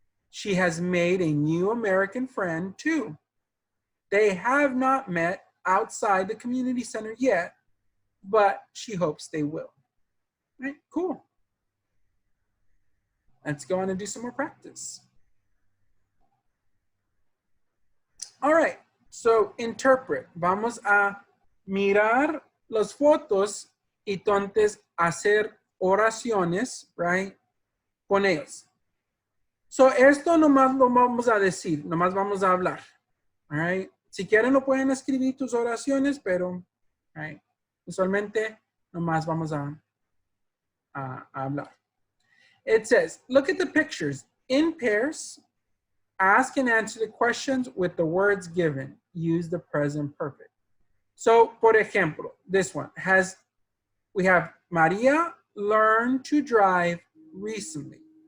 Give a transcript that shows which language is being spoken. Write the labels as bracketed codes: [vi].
[en] She has made a new American friend too. They have not met outside the community center yet, but she hopes they will. All right, cool. Let's go on and do some more practice. All right, So, interpret. [es] Vamos a mirar las fotos y entonces hacer oraciones, right? Con ellos. So, esto nomás lo vamos a decir, nomás vamos a hablar. All right? Si quieren, lo pueden escribir tus oraciones, pero right, usualmente nomás vamos a hablar. [en] It says, look at the pictures. In pairs, ask and answer the questions with the words given. Use the present perfect. So, [es] por ejemplo, [en] this one we have Maria learned to drive recently.